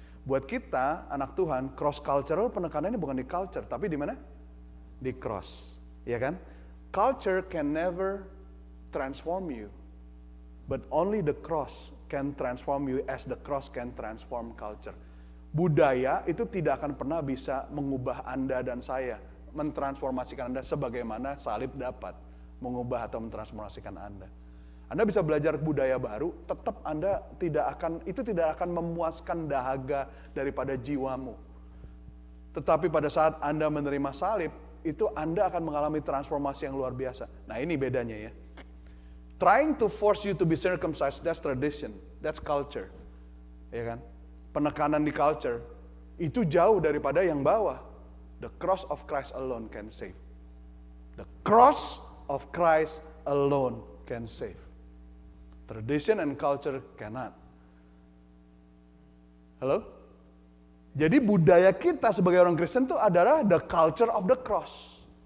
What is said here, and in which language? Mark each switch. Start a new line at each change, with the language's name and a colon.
Indonesian: Buat kita, anak Tuhan, cross cultural penekanannya bukan di culture, tapi di mana? Di cross. Ya kan?
English: Culture can never transform you. But only the cross can transform you as the cross can transform culture.
Indonesian: Budaya itu tidak akan pernah bisa mengubah Anda dan saya, mentransformasikan Anda sebagaimana salib dapat mengubah atau mentransformasikan Anda. Anda bisa belajar budaya baru, tetap Anda tidak akan memuaskan dahaga daripada jiwamu. Tetapi pada saat Anda menerima salib, itu Anda akan mengalami transformasi yang luar biasa. Nah ini bedanya ya.
English: Trying to force you to be circumcised, that's tradition, that's culture.
Indonesian: Ya kan? Penekanan di culture, itu jauh daripada yang bawah.
English: The cross of Christ alone can save. The cross of Christ alone can save. Tradition and culture cannot.
Indonesian: Halo? Jadi budaya kita sebagai orang Kristen itu adalah
English: the culture of the cross.